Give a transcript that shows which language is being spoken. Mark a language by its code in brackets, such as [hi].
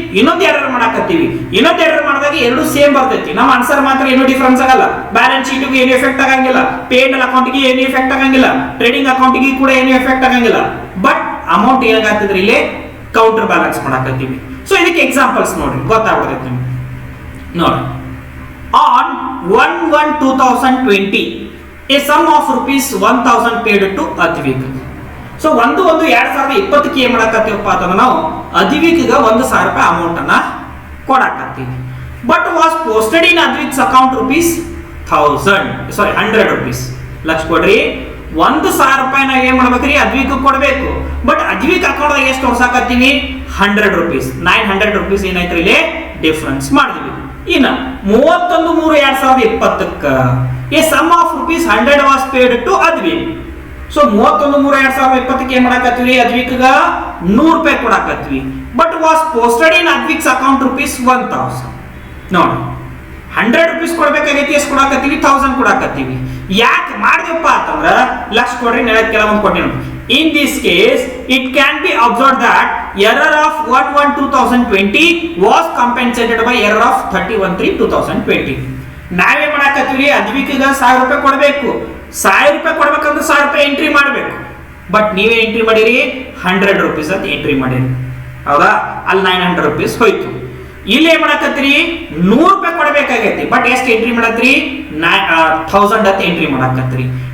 [kn] ಇನ್ನೊಂದು ಎರರ್ ಮಾಡಕತ್ತೀವಿ. ಇನ್ನೊಂದು ಎರರ್ ಮಾಡಿದಾಗ ಎರಡು ಸೇಮ್ ಬರ್ತೈತಿ, ನಮ್ಮ ಆನ್ಸರ್ ಮಾತ್ರ ಏನು ಡಿಫರೆನ್ಸ್ ಆಗಲ್ಲ. ಬ್ಯಾಲೆನ್ಸ್ ಶೀಟ್ಗೆ ಏನು ಎಫೆಕ್ಟ್ ಆಗಂಗಿಲ್ಲ, ಪೇಯಬಲ್ ಅಕೌಂಟ್ಗೆ ಏನು ಎಫೆಕ್ಟ್ ಆಗಂಗಿಲ್ಲ, ಟ್ರೇಡಿಂಗ್ ಅಕೌಂಟ್ಗೆ ಕೂಡ ಏನು ಎಫೆಕ್ಟ್ ಆಗಂಗಿಲ್ಲ. ಬಟ್ ಅಮೌಂಟ್ ಏನಾಗತ್ತಿದ್ರಿ ಇಲ್ಲಿ? Counter balance ಮಾಡಕತ್ತೀವಿ. ಸೊ ಇದಕ್ಕೆ ಎಕ್ಸಾಂಪಲ್ಸ್ ನೋಡ್ರಿ, ಗೊತ್ತಾಗ್ಬಿಡ್ತೈತಿ ನಿಮ್ಗೆ. [en] ನೋಡಿ, on 1/1/2020 a sum of ₹1000 paid to Advik. [kn] So 1/1/2020 ಏನ್ ಮಾಡಕತ್ತೀವಪ್ಪ ಅಂತಂದ್ರೆ ನಾವು ಅದ್ವಿಕ್ಗೆ ₹1000 ಅಮೌಂಟ್ ಅನ್ನ ಕೊಡಕತ್ತೀವಿ. [en] But was posted in Advik's account ₹100. [kn] Lakh ಕೊಡ್ರಿ, ₹1000 ನಾವ್ ಏನ್ ಮಾಡ್ಬೇಕ್ರಿ? ಅದ್ವಿಕ್ ಕೊಡ್ಬೇಕು. ಬಟ್ ಅದ್ವಿಕ್ ಅಕೌಂಟ್ ಎಷ್ಟು ತೋರ್ಸಾಕತ್ತೀವಿ? ₹100. ₹900 ಏನಾಯ್ತು ಇಲ್ಲಿ ಡಿಫರೆನ್ಸ್ ಮಾಡಿದ್ವಿ. [en] ಇನ್ನ 31/3/2020 a sum of ₹100 was paid to Advik. [kn] So 31/3/2020 ಏನ್ ಮಾಡಾಕತ್ತೀವಿ ಅದ್ವಿಕ್ಗ 100 ರೂಪಾಯಿ ಕೊಡಾಕತ್ತೀವಿ. [en] But was posted in Advik's account ₹1000. [kn] ನೋಡಿ 100 ರೂಪೀಸ್ ಕೊಡ್ಬೇಕಾಗೈತಿ, ಎಷ್ಟು ಕೊಡಾಕತ್ತೀವಿ 1000 ಕೊಡಾಕತ್ತೀವಿ. ಯಾಕೆ ಮಾಡಿದೆಪ್ಪ ಅಂತಂದ್ರ ಲಕ್ಷ ಕೊಡ್ರಿ ನೆಲಕ್ಕೆ ಕೆಲವೊಂದು ಕೊಟ್ಟಿ ನೋಡಿ. [en] In this case, it can be observed that error of 1/1/2020 was compensated by error of 31/3/2020. [kn] ನಾವೇ ಮಾಡಾಕತ್ತೀವಿ ಅದ್ವಿಕ್ಗ 1000 ರೂಪಾಯಿ ಕೊಡಬೇಕು. 1000 ರೂಪಾಯಿ ಕೊಡ್ಬೇಕಂದ್ರೆ 1000 ರೂಪಾಯಿ ಎಂಟ್ರಿ ಮಾಡಬೇಕು. ಬಟ್ ನೀವೇ ಎಂಟ್ರಿ ಮಾಡಿರಿ 100 ರೂಪೀಸ್ ಅಂತ ಎಂಟ್ರಿ ಮಾಡಿರಿ, ಹೌದಾ? ಅಲ್ಲಿ 900 ರೂಪೀಸ್ ಹೋಯ್ತು. ಇಲ್ಲಿ ಏನ್ ಮಾಡಾಕತ್ತೀರಿ 100 ರೂಪಾಯಿ ಕೊಡಬೇಕಾಗೈತಿ, ಬಟ್ ಎಷ್ಟು ಎಂಟ್ರಿ ಮಾಡತ್ರಿ 1000 ಅಂತ ಎಂಟ್ರಿ ಮಾಡಾಕತ್ತೀರಿ.